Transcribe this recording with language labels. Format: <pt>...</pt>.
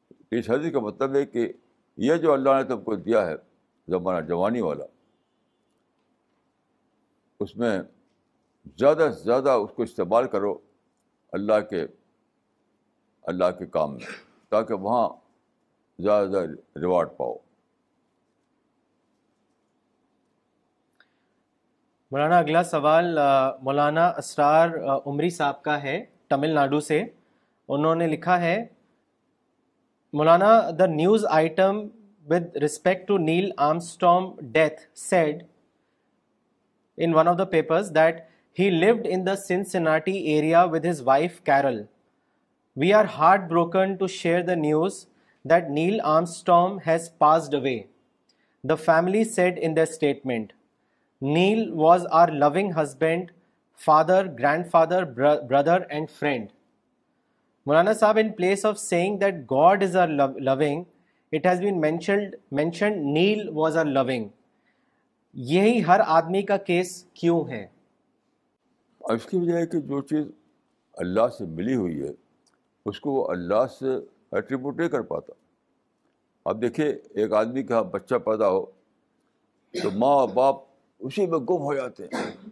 <ur>اس حدیث کا مطلب ہے کہ یہ جو اللہ نے تم کو دیا ہے زمانہ جوانی والا, اس میں زیادہ سے زیادہ اس کو استعمال کرو اللہ کے کام میں, تاکہ وہاں زیادہ سے زیادہ ریوارڈ پاؤ. مولانا اگلا سوال مولانا اسرار عمری صاحب کا ہے, تمل ناڈو سے. انہوں نے لکھا ہے,</ur> <en>Maulana, the news item with respect to Neil Armstrong death said in one of the papers that he lived in the Cincinnati area with his wife Carol. We are heartbroken to share the news that Neil Armstrong has passed away. The family said in their statement, Neil was our loving husband, father, grandfather, brother and friend. Maulana Sahib, in place of saying that God is our loving, it has been mentioned Neil was our loving.</en> <ur>یہی ہر آدمی کا case کیوں ہے؟ اس کی وجہ ہے کہ جو چیز اللہ سے ملی ہوئی ہے اس کو وہ اللہ سے ایٹریبیوٹ نہیں کر پاتا. اب دیکھیے, ایک آدمی کا بچہ پیدا ہو تو ماں اور باپ اسی میں گم ہو جاتے ہیں.</ur>